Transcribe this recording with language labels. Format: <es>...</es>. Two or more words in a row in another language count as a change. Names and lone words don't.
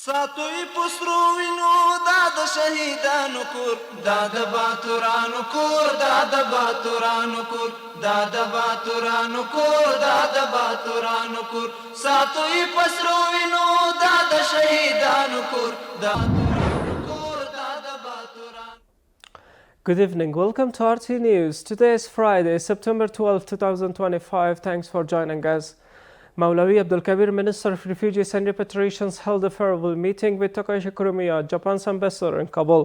<ps>ساتوی پسرو وینو دا د شهیدانو کور دا د باتورانو کور دا د باتورانو کور دا د باتورانو کور دا د باتورانو کور ساتوی پسرو وینو دا د شهیدانو کور دا</ps> <en>Good evening. Welcome to RTA News. Today is Friday, September 12, 2025. Thanks for joining us. Maulawi Abdul Kabir, Minister of Refugees and Repatriations, held a farewell meeting with Takashi Kurumiya, Japan's ambassador in Kabul.</en>